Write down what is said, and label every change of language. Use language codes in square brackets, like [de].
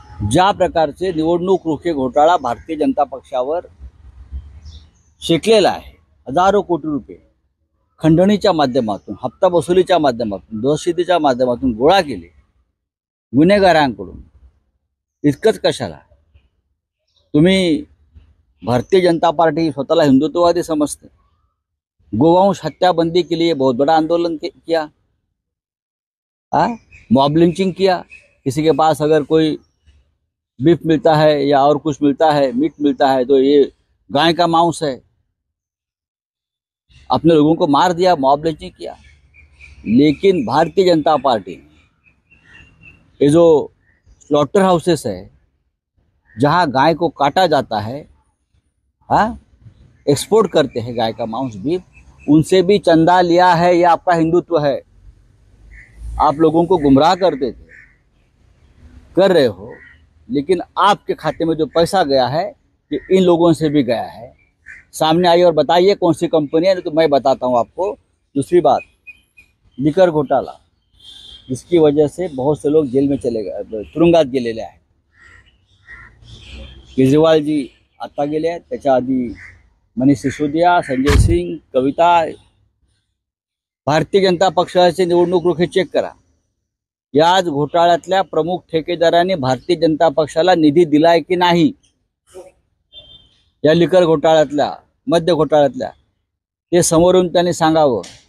[mr] ज्या प्रकारचे निवडणूक रोखे घोटाळा भारतीय जनता पक्षावर शेकलेला आहे, हजारो कोटी रुपये खंडणीच्या माध्यमातून, हप्ता वसुलीच्या माध्यमातून, दहशतीच्या माध्यमातून गोळा केले गुन्हेगारांकडून, इतकंच कशाला तुम्ही भारतीय जनता पार्टी स्वतःला हिंदुत्ववादी [hi] समझते, गोवंश हत्या बंदी के लिए बहुत बड़ा आंदोलन किया, मॉब लिंचिंग किया। किसी के पास अगर कोई बीफ मिलता है या और कुछ मिलता है, मीट मिलता है, तो ये गाय का मांस है, अपने लोगों को मार दिया, मॉब लिंचिंग किया। लेकिन भारतीय जनता पार्टी ये जो स्लॉटर हाउसेस है जहां गाय को काटा जाता है, एक्सपोर्ट करते हैं गाय का मांस, बीफ, उनसे भी चंदा लिया है। ये आपका हिंदुत्व है। आप लोगों को गुमराह करते थे, कर रहे हो, लेकिन आपके खाते में जो पैसा गया है ये इन लोगों से भी गया है। सामने आइए और बताइए कौन सी कंपनी है, तो मैं बताता हूँ आपको। दूसरी बात, लिकर घोटाला, जिसकी वजह से बहुत से लोग जेल में चले गए, [mr] तुरुंगात गेलेले आहेत। केजरीवाल जी आता गेले आहेत, त्याच्या आधी मनीष सिसोदिया, संजय सिंग, कविता। भारतीय जनता पक्षाचे निवडणूक रोखे चेक करा। याच घोटाळ्यातल्या प्रमुख ठेकेदारांनी भारतीय जनता पक्षाला निधी दिलाय की नाही, या लिकर घोटाळ्यातल्या, मद्य घोटाळ्यातल्या, ते समोरून त्यांनी सांगावं।